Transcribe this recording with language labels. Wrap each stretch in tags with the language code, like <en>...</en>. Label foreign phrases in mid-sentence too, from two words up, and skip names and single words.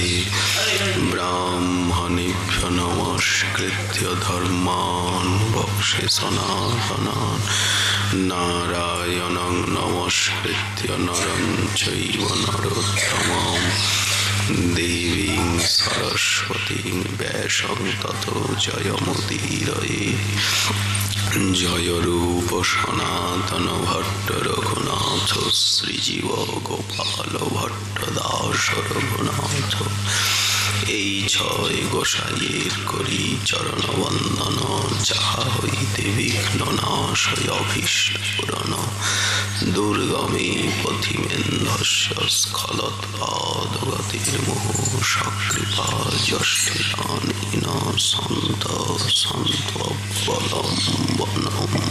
<sa>ब्राह्मणेभ्यो नमस्कृत्य धर्मान् वक्षे सनातनान् नारायणं नमस्कृत्य नरं चैव नरोत्तमं देवीं सरस्वतीं व्यासं ततो जयमुदीरये जय रूप सनातन भट्ट</sa> <bn>रघुनाथ श्रीजीव गोपाल भट्ट दास रघुनाथ এই ছয় গোসাইয়ের করি চরণ বন্দন যাহা হইতে বিঘ্ন নাশয় অভীষ্ট পূরণ</bn> <sa>দুর্গমে পথিমেন্ধস্য স্খলৎ পাদগতির্মোহ সকৃপা জ্যেষ্ঠদানেন সন্ত সন্ত্ববলম্বনম</sa>